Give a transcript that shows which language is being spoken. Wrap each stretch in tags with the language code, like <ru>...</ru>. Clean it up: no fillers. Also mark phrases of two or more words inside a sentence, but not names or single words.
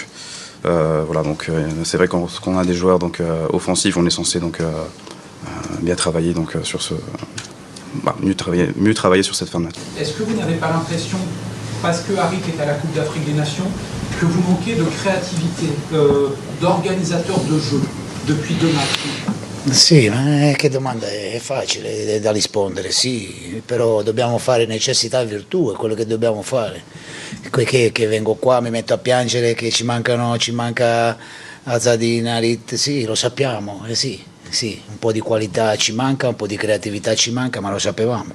<fr>Voilà, donc c'est vrai qu'on a des joueurs donc offensifs, on est censé donc bien travailler donc sur mieux travailler sur cette fin de match. Est-ce que vous n'avez pas l'impression, parce que Harit est à la Coupe d'Afrique des Nations, que vous manquez de créativité, d'organisateur de jeu depuis 2 matchs?</fr> <it>Sì, ma che domanda è facile da rispondere, sì, però dobbiamo fare necessità e virtù, è quello che dobbiamo fare. Che vengo qua, mi metto a piangere che ci manca Azadin, Harit, sì, lo sappiamo, sì, un po' di qualità ci manca, un po' di creatività ci manca, ma lo sapevamo.</it>